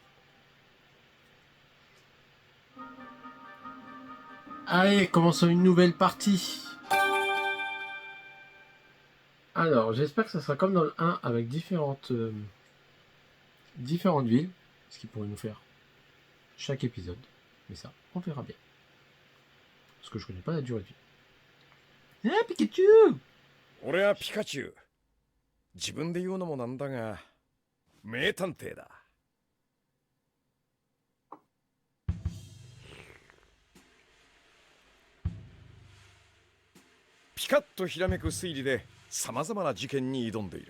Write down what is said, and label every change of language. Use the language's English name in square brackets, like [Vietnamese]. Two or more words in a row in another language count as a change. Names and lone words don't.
[French] Allez, commençons une nouvelle partie. Alors, j'espère que ça sera comme dans le 1 avec différentes villes, ce qui pourrait nous faire chaque épisode. Mais ça, on verra bien. Parce que je connais pas la durée de vie. Ah, Pikachu! [Japanese] 俺はピカチュウ。自分で言うのもなんだが、名探偵だ。ピカッとひらめく推理で様々な事件に挑んでいる。